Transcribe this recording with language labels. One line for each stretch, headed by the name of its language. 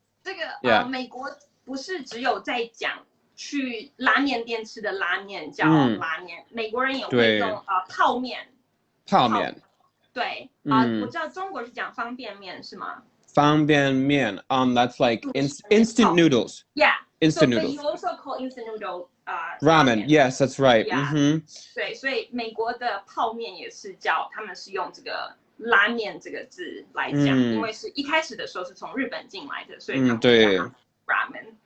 Chinese: 这个美国不是只有在讲去拉面店吃的拉面叫拉面，美国人也会用泡面。泡面。对我知道中国是讲方便面是吗？
English: 方便面 that's like instant noodles. Yeah. Instant noodles. But you also call instant noodle ramen. Yes, that's right. Yeah.
Chinese: 对，所以美国的泡面也是他们是用这个拉面这个字来讲，因为是一开始的时候是从日本进来的，所以他们叫ramen.